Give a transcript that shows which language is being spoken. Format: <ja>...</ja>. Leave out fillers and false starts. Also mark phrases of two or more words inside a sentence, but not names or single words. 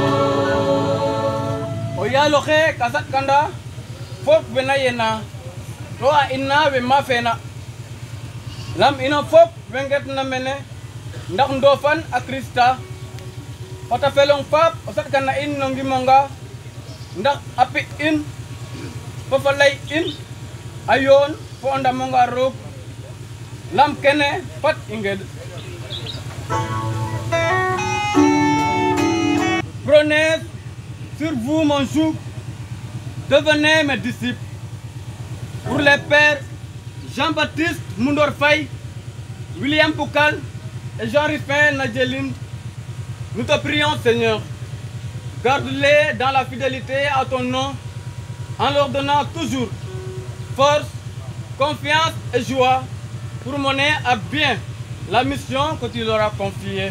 <srr>Lohe kasat kanda fok benayena to a inna we mafena lam ina fop wenget na mene ndax ndofan a Krista ota felong pap o sat kana in no ngimonga ndax api in fo falay in ayon fo ndamonga roog lam kene pat inged</srr> <fr>prenez sur vous mon joug, devenez mes disciples. Pour les pères Jean-Baptiste Moundor Faye, William Poukal et Jean-Rifin Nadjeline, nous te prions Seigneur, garde-les dans la fidélité à ton nom, en leur donnant toujours force, confiance et joie pour mener à bien la mission que tu leur as confiée.</fr>